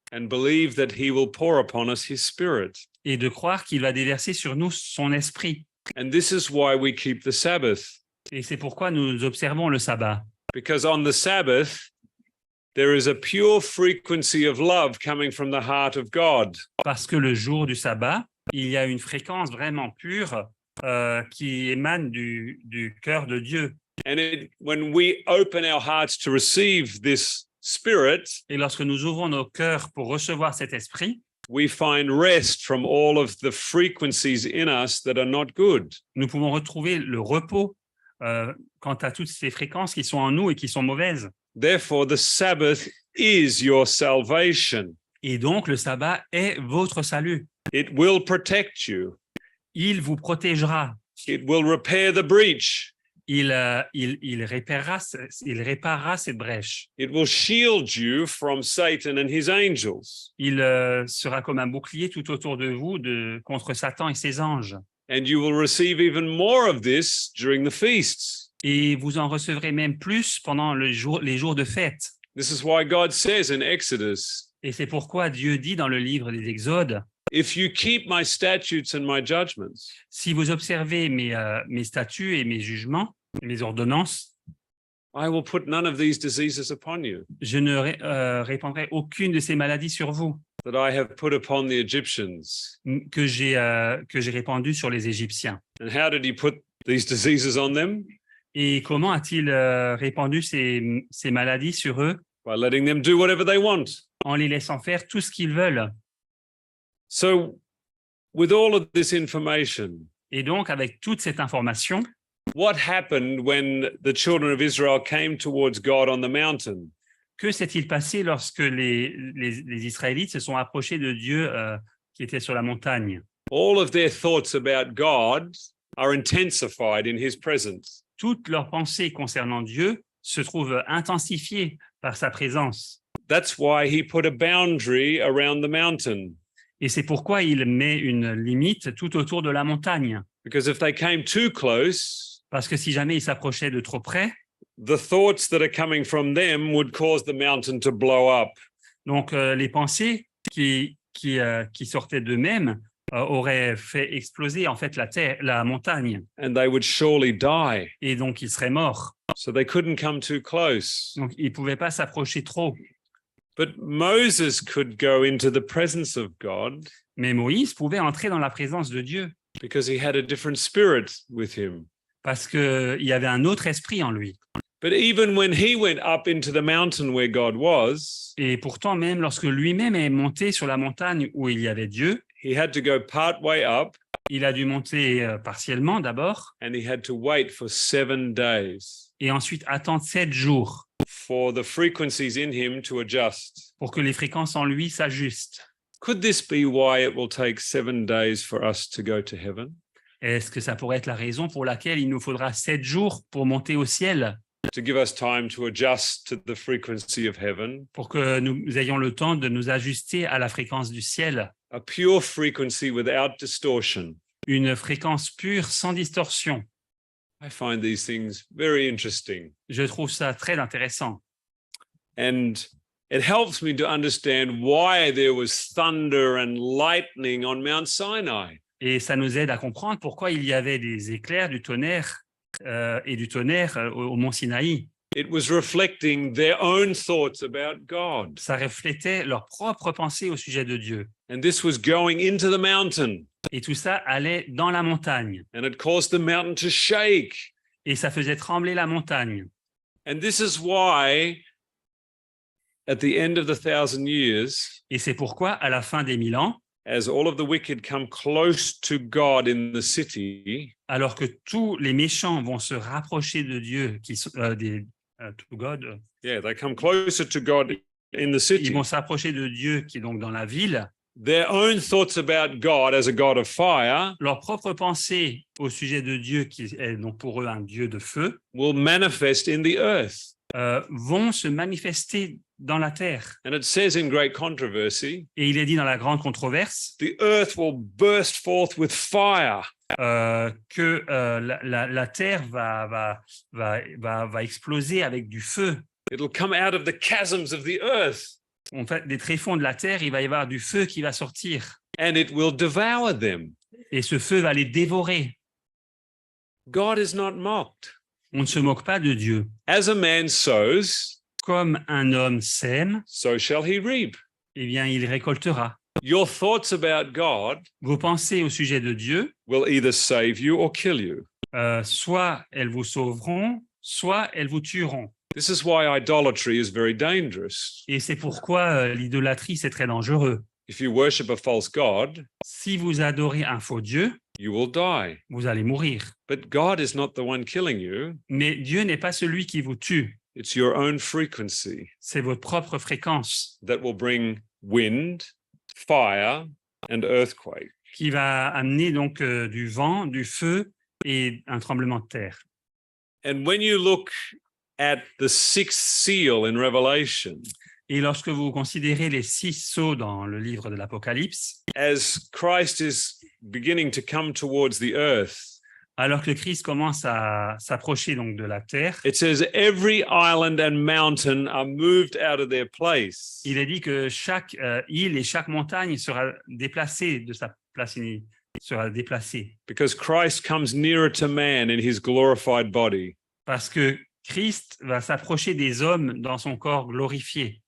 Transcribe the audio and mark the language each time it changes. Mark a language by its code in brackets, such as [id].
[en] and believe that he will pour upon us his spirit. [fr] et de croire qu'il va déverser sur nous son esprit. [en] And this is why we keep the Sabbath, [fr] Et c'est pourquoi nous observons le sabbat. [en] because on the Sabbath, there is a pure frequency of love coming from the heart of God. [fr] Parce que le jour du sabbat, il y a une fréquence vraiment pure qui émane du cœur de Dieu. [en] And when we open our hearts to receive this spirit, [fr] Et lorsque nous ouvrons nos cœurs pour recevoir cet esprit, [en] we find rest from all of the frequencies in us that are not good. [fr] nous pouvons retrouver le repos quant à toutes ces fréquences qui sont en nous et qui sont mauvaises. [en] Therefore, the Sabbath is your salvation. [fr] Et donc, le sabbat est votre salut. [en] It will protect you. [fr] Il vous protégera. [en] It will repair the breach. [fr] Il réparera cette brèche. [en] It will shield you from Satan and his angels. [fr] Il sera comme un bouclier tout autour de vous contre Satan et ses anges. [en] And you will receive even more of this during the feasts. [fr] Et vous en recevrez même plus pendant les jours de fête. [en] This is why God says in Exodus, [fr] Et c'est pourquoi Dieu dit dans le livre des Exodes, [en] if you keep my statutes and my judgments, [fr] si vous observez mes statuts et mes jugements, mes ordonnances, [en] I will put none of these diseases upon you [fr] je ne répandrai aucune de ces maladies sur vous [en] that I have put upon the Egyptians. [fr] que j'ai répandues sur les Égyptiens. [en] And how did he put these diseases on them? [fr] Et comment a-t-il répandu ces maladies sur eux? [en] By letting them do whatever they want. [fr] En les laissant faire tout ce qu'ils veulent. [en] So, with all of this information, [fr] Et donc, avec toute cette information, [en] what happened when the children of Israel came towards God on the mountain? [fr] que s'est-il passé lorsque les Israélites se sont approchés de Dieu qui était sur la montagne? [en] All of their thoughts about God are intensified in his presence. [fr] Toutes leurs pensées concernant Dieu se trouvent intensifiées par sa présence. [en] That's why he put a boundary around the mountain. [fr] Et c'est pourquoi il met une limite tout autour de la montagne. [en] Because if they came too close, [fr] Parce que si jamais ils s'approchaient de trop près, [en] the thoughts that are coming from them would cause the mountain to blow up. [fr] donc les pensées qui sortaient d'eux-mêmes auraient fait exploser en fait la montagne. [en] And they would surely die. [fr] Et donc ils seraient morts. [en] So they couldn't come too close. [fr] Donc ils ne pouvaient pas s'approcher trop. [en] But Moses could go into the presence of God [fr] Mais Moïse pouvait entrer dans la présence de Dieu [en] because he had a different spirit with him. [fr] parce qu'il y avait un autre esprit en lui. [en] But even when he went up into the mountain where God was, [fr] Et pourtant, même lorsque lui-même est monté sur la montagne où il y avait Dieu, [en] he had to go part way up [fr] il a dû monter partiellement d'abord [en] and he had to wait for 7 days [fr] et ensuite attendre 7 jours [en] for the frequencies in him to adjust. [fr] pour que les fréquences en lui s'ajustent. [en] Could this be why it will take 7 days for us to go to heaven? [fr] Est-ce que ça pourrait être la raison pour laquelle il nous faudra 7 jours pour monter au ciel, [en] To give us time to adjust to the frequency of heaven, [fr] pour que nous ayons le temps de nous ajuster à la fréquence du ciel, [en] a pure frequency without distortion? [fr] une fréquence pure sans distorsion? [en] I find these things very interesting. [fr] Je trouve ça très intéressant. [en] And it helps me to understand why there was thunder and lightning on Mount Sinai. [fr] Et ça nous aide à comprendre pourquoi il y avait des éclairs, du tonnerre et du tonnerre au mont Sinaï. [en] It was reflecting their own thoughts about God. [fr] Ça reflétait leurs propres pensées au sujet de Dieu. [en] And this was going into the mountain. [fr] Et tout ça allait dans la montagne. [en] And it caused the mountain to shake. [fr] Et ça faisait trembler la montagne. [en] And this is why, at the end of the 1,000 years, [fr] Et c'est pourquoi, à la fin des 1000 ans, [en] as all of the wicked come close to God in the city, [fr] alors que tous les méchants vont se rapprocher de Dieu, [en] to God, yeah, they come closer to God in the [fr] ils [en] city. [fr] vont s'approcher de Dieu qui est donc dans la ville, [en] Their own thoughts about God as a God of fire [fr] leurs propres pensées au sujet de Dieu, qui est donc pour eux un Dieu de feu, [en] will manifest in the earth. [fr] vont se manifester dans la terre. [en] And it says in great controversy, [fr] Et il est dit dans la grande controverse [en] the earth will burst forth with fire. [fr] Que la terre va exploser avec du feu. [en] It'll come out of the chasms of the earth [fr] En fait, des tréfonds de la terre, il va y avoir du feu qui va sortir. [en] and it will devour them. [fr] Et ce feu va les dévorer. [en] God is not mocked. [fr] On ne se moque pas de Dieu. [en] As a man sows, [fr] comme un homme sème, [en] so shall he reap. [fr] eh bien, il récoltera. [en] Your thoughts about God [fr] Vos pensées au sujet de Dieu, [en] will either save you or kill you. [fr] soit elles vous sauveront, soit elles vous tueront. [en] This is why idolatry is very dangerous. [fr] Et c'est pourquoi l'idolâtrie, c'est très dangereux. [en] If you worship a false god, [fr] Si vous adorez un faux Dieu, [en] you will die. [fr] vous allez mourir. [en] But God is not the one killing you. [fr] Mais Dieu n'est pas celui qui vous tue. [en] It's your own frequency [fr] C'est votre propre fréquence [en] that will bring wind, fire, and earthquake. [fr] qui va amener donc du vent, du feu et un tremblement de terre. [en] And when you look at the sixth seal in Revelation, [fr] Et lorsque vous considérez les 6 sceaux dans le livre de l'Apocalypse, [en] as Christ is beginning to come towards the earth, [fr] alors que le Christ commence à s'approcher donc de la terre, [en] it says every island and mountain are moved out of their place. [fr] il est dit que chaque île et chaque montagne sera déplacée de sa place, sera déplacée. [en] Because Christ comes nearer to man in his glorified body. [fr] Parce que Christ va s'approcher des hommes dans son corps glorifié.